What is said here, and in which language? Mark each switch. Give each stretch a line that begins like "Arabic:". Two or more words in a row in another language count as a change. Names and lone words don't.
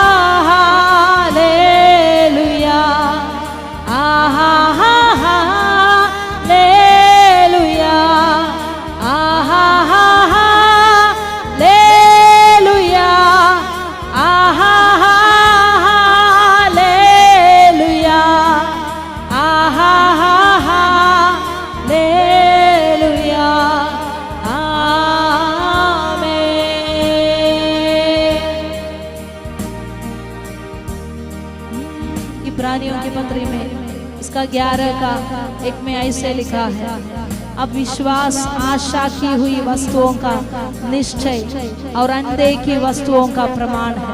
Hindi: लेलुया, आहा हा लेलुया, आहा हा लेलुया, आहा लेलुया, आहा लेलुया, आमीन। इब्रानियों की पत्री में इसका 11 का 1 में ऐसे लिखा है, अब विश्वास आशा की हुई वस्तुओं का निश्चय और अनदेखी वस्तुओं का प्रमाण है।